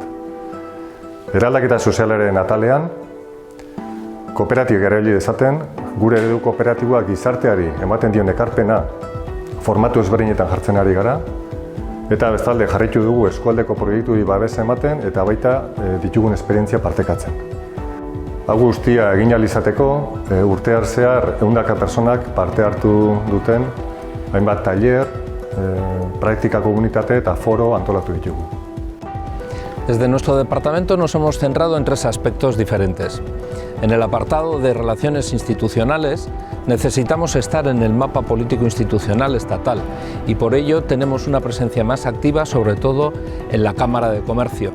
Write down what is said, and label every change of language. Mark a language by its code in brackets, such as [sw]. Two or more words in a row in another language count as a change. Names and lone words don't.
[eu] Eraldaketa sozialaren atalean, kooperatibak erabili dezaten, gure eredu kooperatiboak gizarteari ematen dion ekarpena formatu ezberdinetan jartzen ari gara, eta bestalde jarraitu dugu eskualdeko proiektuei babesa ematen eta baita ditugun esperientzia partekatzen. Hau guztia egin ahal izateko, urtear zehar 100 pertsonak parte hartu duten hainbat tailer, praktika komunitate eta foro antolatu ditugu. [es] Desde nuestro departamento nos hemos centrado en 3 aspectos diferentes. En el apartado de relaciones institucionales, necesitamos estar en el mapa político institucional estatal y por ello tenemos una presencia más activa, sobre todo en la Cámara de Comercio.